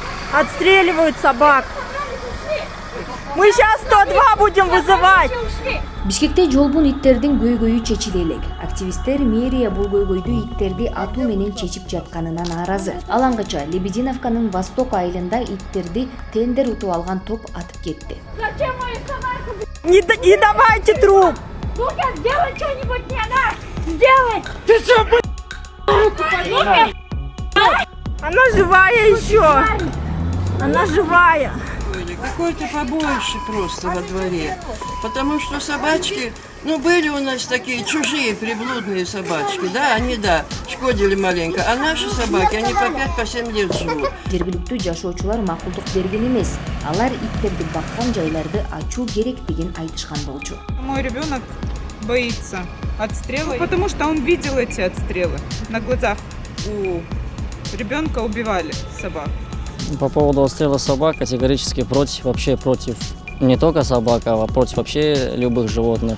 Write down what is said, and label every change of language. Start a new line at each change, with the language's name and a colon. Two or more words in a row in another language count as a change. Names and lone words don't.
Russian: Отстреливают собак. Мы сейчас 102 будем вызывать.
Kyrgyz: Бишкекте жолбун иттердин көйгөйү чечиле элек. Активисттер мэрия бул көйгөйдү иттерди атуу менен чечип жатканына нааразы. Алаңгача Лебединовканын Восток айылында иттерди тендер утуп алган топ атып кетти.
Russian: Зачем мою собаку? Не давайте труп. Ну-ка, сделай что-нибудь мне, на! Сделай! Ты что, блядь? Она живая еще. Она живая. Какое-то побоище просто во дворе. Потому что собачки, были у нас такие чужие приблудные собачки, да, они, шкодили маленько. А наши собаки, они по 5-7 лет живут.
Kyrgyz: Жергиликтүү жашоочулар макулдук берген эмес. Алар иттерди баккан жайларды ачуу керек деген айтышкан болчу.
Russian: Мой ребенок боится отстрела, потому что он видел эти отстрелы. На глазах у ребенка убивали собак. По поводу отстрела собак категорически против, вообще против не только собак, а против вообще любых животных.